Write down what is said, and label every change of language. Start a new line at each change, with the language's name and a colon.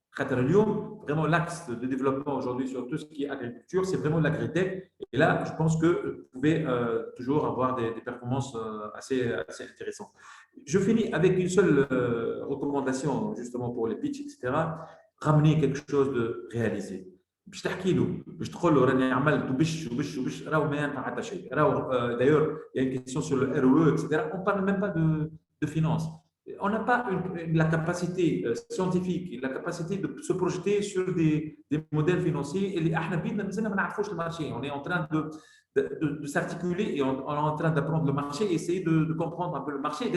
French: Vraiment, l'axe de développement aujourd'hui sur tout ce qui est agriculture, c'est vraiment l'agritech. Et là, je pense que vous pouvez toujours avoir des performances assez intéressantes. Je finis avec une seule recommandation, justement pour les pitchs, etc. Ramener quelque chose de réalisé.
Arabic: باش تحكي له باش تقول له راني عملت وبش راهو ما ينفع حتى شيء راهو
French: d'ailleurs il y a une question sur le ROE etc. On parle même pas de finance. On n'a pas la capacité scientifique, la capacité de se projeter sur des modèles financiers et les
Arabic: احنا بيدنا مازلنا ما نعرفوش
French: le marché. On est en train de s'articuler et on est en train d'apprendre le marché et essayer de comprendre un peu le marché.